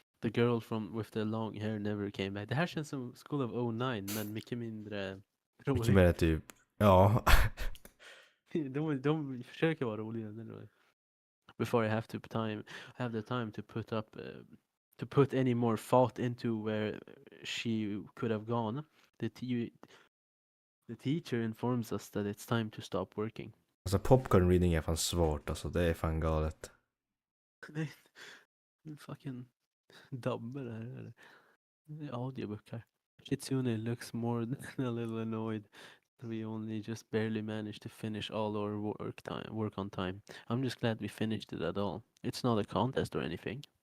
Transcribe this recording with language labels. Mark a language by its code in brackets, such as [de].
[en] The girl with the long hair never came back. [sv] Det här känns som School of 09, men mycket mindre roligt. Mycket mer typ, ja. de försöker vara roliga. [en] Before I have the time to put any more thought into where she could have gone, the teacher informs us that it's time to stop working. [sv] Alltså popcorn reading är fan svårt alltså, det är fan galet. Det är fucking dubber här. Det är audiobook här. [en] Shitsune looks more than a little annoyed. We only just barely managed to finish all our work on time. I'm just glad we finished it at all. It's not a contest or anything.